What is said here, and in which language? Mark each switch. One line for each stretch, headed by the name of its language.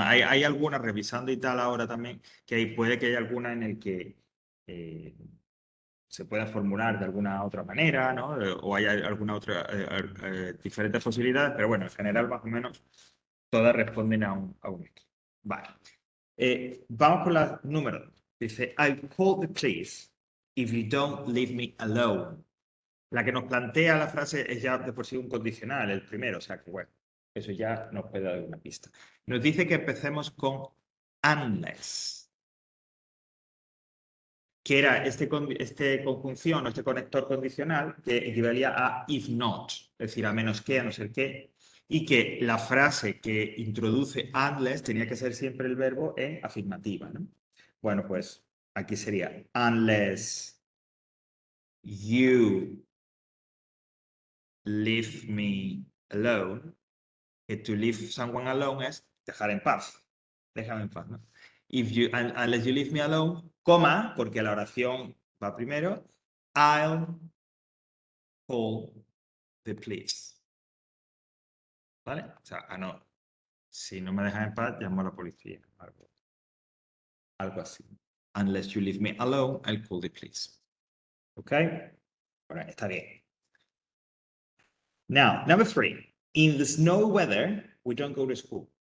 Spanish: Hay algunas revisando y tal ahora también, puede que haya alguna en el que se pueda formular de alguna otra manera, ¿no? O haya alguna otra diferentes posibilidades, pero bueno, en general más o menos todas responden a un X. Vale. Vamos con la número 2.
English: Dice, I'll call the police if you don't leave me alone.
Spanish: La que nos plantea la frase es ya de por sí un condicional, el primero, o sea que bueno, eso ya nos puede dar una pista. Nos dice que empecemos con unless, que era este conjunción o este conector condicional que equivalía a if not, es decir, a menos que, a no ser que, y que la frase que introduce unless tenía que ser siempre el verbo en afirmativa, ¿no? Bueno, pues aquí sería
English: unless you leave me alone,
Spanish: que
English: to leave someone alone
Spanish: es dejar en paz, déjame en paz, ¿no?
English: Unless you leave me alone,
Spanish: coma, porque la oración va primero,
English: I'll call the police.
Spanish: ¿Vale? O sea, no. Si no me dejas en paz, llamo a la policía. Algo así.
English: Unless you leave me alone, I'll call the police. ¿Ok?
Spanish: Bueno, está bien.
English: Now, number 3. In the snow weather, we don't go to school.